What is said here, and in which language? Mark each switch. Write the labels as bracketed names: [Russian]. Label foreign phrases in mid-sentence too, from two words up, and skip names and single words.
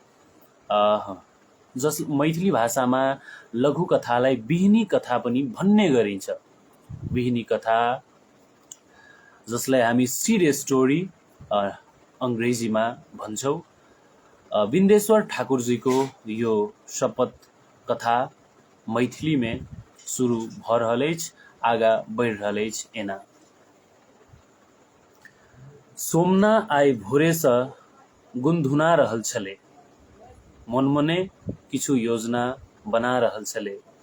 [Nepali] मैथिली भाषामा लघुकथालाई बिहिनी कथा पनि भन्ने गरिन्छ। बिहिनी कथा, जसलाई हामी [English] seed story [Nepali] अंग्रेजीमा भन्छौँ, बिन्देश्वर ठाकुरजीको यो शपथ कथा [Maithili] मैथिली में शुरू भ रहल अछि, आगा बढ़ रहल अछि। एना सोमना आइ भोरेसँ गुनधुना रहल छले, मनमने किछु योजना बना रहल छले।